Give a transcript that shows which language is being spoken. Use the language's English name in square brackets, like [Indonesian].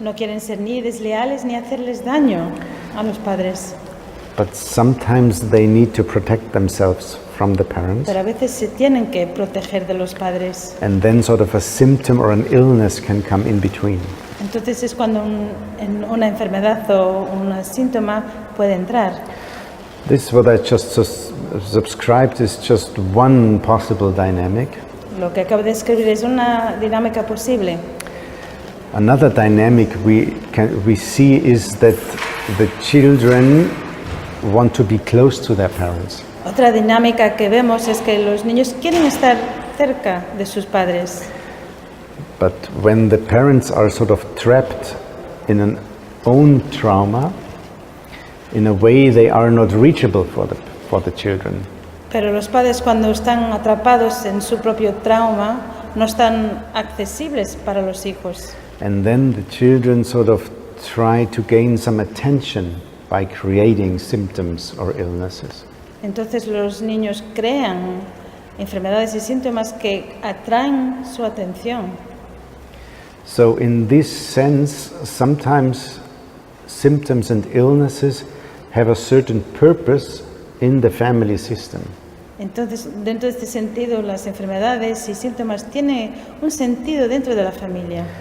[Spanish] no quieren ser ni desleales ni hacerles daño a los padres. [English] But sometimes they need to protect themselves from the parents. [Spanish] Pero a veces se tienen que proteger de los padres. [English] And then sort of a symptom or an illness can come in between. [Spanish] Entonces es cuando una enfermedad o un síntoma puede entrar. [English] This, what I just subscribed, is just one possible dynamic. [Spanish] Lo que acabo de escribir es una dinámica posible. [English] Another dynamic we see is that the children want to be close to their parents. [Spanish] Otra dinámica que vemos es que los niños quieren estar cerca de sus padres. [English] But when the parents are sort of trapped in an own trauma, in a way they are not reachable for the children. [Spanish] Pero los padres, cuando están atrapados en su propio trauma, no están accesibles para los hijos. [English] And then the children sort of try to gain some attention by creating symptoms or illnesses. [Spanish] Entonces los niños crean enfermedades y síntomas que atraen su atención. [English] So in this sense, sometimes symptoms and illnesses have a certain purpose in the family system. [Spanish] Entonces, dentro de este sentido, las enfermedades y síntomas tienen un sentido dentro de la familia